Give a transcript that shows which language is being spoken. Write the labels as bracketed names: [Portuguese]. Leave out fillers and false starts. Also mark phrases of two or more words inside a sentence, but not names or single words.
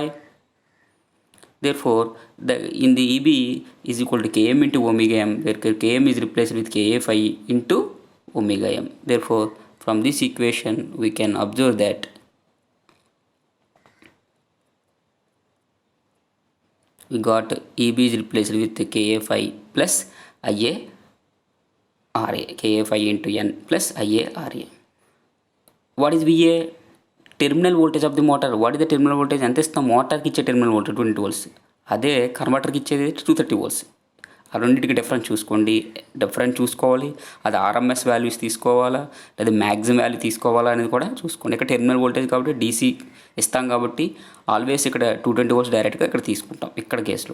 [English] Therefore, in the EB is equal to Km into omega m, where Km is replaced with Ka phi into omega m. Therefore, from this equation we can observe that we got EB is replaced with Ka phi plus IA RA, Ka phi into N plus IA RA. What is VA? terminal voltage of the motor. What is the terminal voltage? [Telugu] ఎంత ఇస్తాం? [English] మోటార్కి ఇచ్చే terminal voltage 20 volts, అదే కన్వర్టర్కి ఇచ్చేది 230 volts. ఆ రెండింటికి డిఫరెన్స్ చూసుకోండి. డిఫరెన్స్ చూసుకోవాలి, అది RMS values తీసుకోవాలా లేదా maximum value తీసుకోవాలా అనేది కూడా చూసుకోండి. ఇక్కడ terminal voltage కాబట్టి డీసీ ఇస్తాం కాబట్టి ఆల్వేస్ ఇక్కడ 220 volts డైరెక్ట్గా ఇక్కడ తీసుకుంటాం ఇక్కడ కేసులో.